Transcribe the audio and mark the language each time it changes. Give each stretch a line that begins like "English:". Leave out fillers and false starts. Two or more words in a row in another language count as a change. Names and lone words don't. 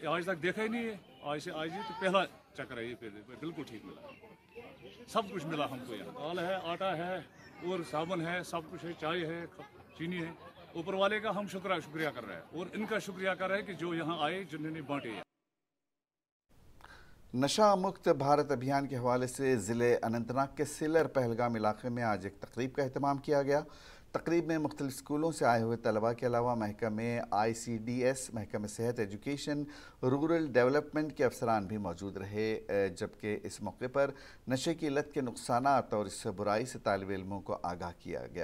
Urdu: آج تک دیکھا ہی نہیں ہے، آج ہی تو پہلا چکر ہے یہ، بالکل ٹھیک ملا، سب کچھ ملا ہم کو یہاں، دال ہے، آٹا ہے اور صابن ہے، سب کچھ ہے، چائے ہے، چینی ہے۔ اوپر والے کا ہم شکریہ کر رہے ہیں اور ان کا شکریہ کر رہے ہیں کہ جو یہاں آئے، جنہوں نے بانٹے ہیں۔ نشہ مکت بھارت ابھیان کے حوالے سے ضلع اننت ناگ کے سلر پہلگام علاقے میں آج ایک تقریب کا اہتمام کیا گیا۔ تقریب میں مختلف اسکولوں سے آئے ہوئے طلباء کے علاوہ محکمہ ICDS، محکمہ صحت ایجوکیشن، رورل ڈیولپمنٹ کے افسران بھی موجود رہے، جبکہ اس موقع پر نشے کی لت کے نقصانات اور اس برائی سے طالب علموں کو آگاہ کیا گیا۔